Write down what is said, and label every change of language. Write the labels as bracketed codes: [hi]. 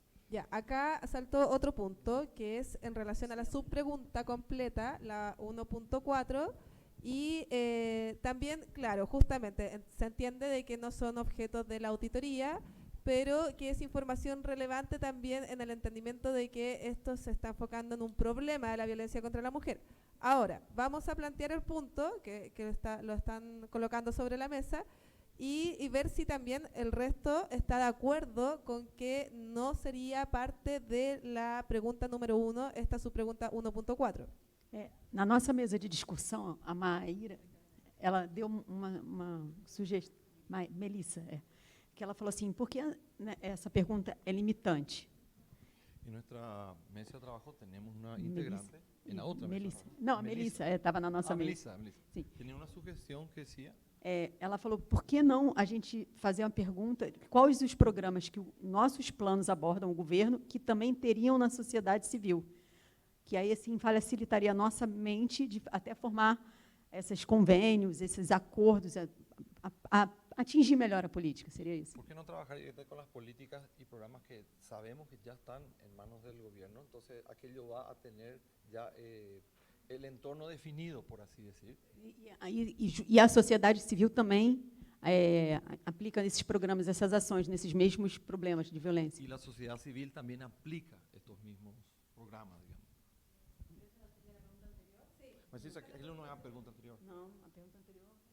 [es] Ya, acá saltó otro punto que es en relación a la subpregunta completa, la 1.4, y también, claro, justamente se entiende de que no son objetos de la auditoría, pero que es información relevante también en el entendimiento de que esto se está enfocando en un problema de la violencia contra la mujer. Ahora, vamos a plantear el punto que lo están colocando sobre la mesa, y ver si también el resto está de acuerdo con que no sería parte de la pregunta número 1, esta subpregunta 1.4. [pt] Na nossa mesa de discussão, a Maíra, ela deu uma sugestão, Melissa, que ela falou assim, por que né, essa pergunta é limitante? [es] En nuestra mesa de trabajo tenemos una integrante. En la otra Melissa. mesa. [pt] Não, a Melissa, estava na nossa mesa. Melissa. Sim. [es] Tenía una sugestión que decía, [pt] Ela falou, por que não a gente fazer uma pergunta, quais os programas que nossos planos abordam o governo, que também teriam na sociedade civil? Que aí, assim, facilitaria a nossa mente de até formar esses convênios, esses acordos, atingir melhor a política, seria isso? [es] ¿por qué no trabajar con las políticas y programas que sabemos que ya están en manos del gobierno? Entonces, aquello va a tener ya el entorno definido, por así decir. [pt] E a sociedade civil também aplica nesses programas, essas ações, nesses mesmos problemas de violência. [es] Y la sociedad civil también aplica estos mismos programas, digamos. [pt] Mas isso aquilo não é a pergunta anterior. Não, a pergunta anterior.